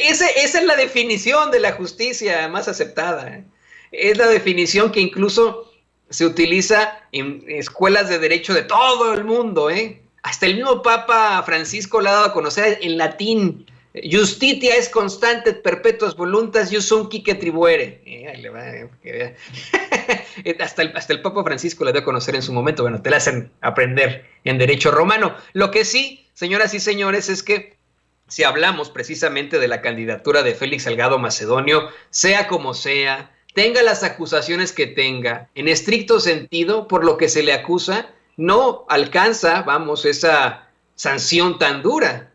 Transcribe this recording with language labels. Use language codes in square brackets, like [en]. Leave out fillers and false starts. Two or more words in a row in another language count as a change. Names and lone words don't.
[es] Esa es la definición de la justicia más aceptada. Es la definición que incluso se utiliza en escuelas de derecho de todo el mundo, ¿eh? Hasta el mismo Papa Francisco la ha dado a conocer en latín. [la] Justitia es constante et perpetuas voluntas ius unquique tribuere. [es] hasta el Papa Francisco la dio a conocer en su momento. Bueno, te la hacen aprender en derecho romano. Lo que sí, señoras y señores, es que si hablamos precisamente de la candidatura de Félix Salgado Macedonio, sea como sea, tenga las acusaciones que tenga, en estricto sentido, por lo que se le acusa, no alcanza, esa sanción tan dura.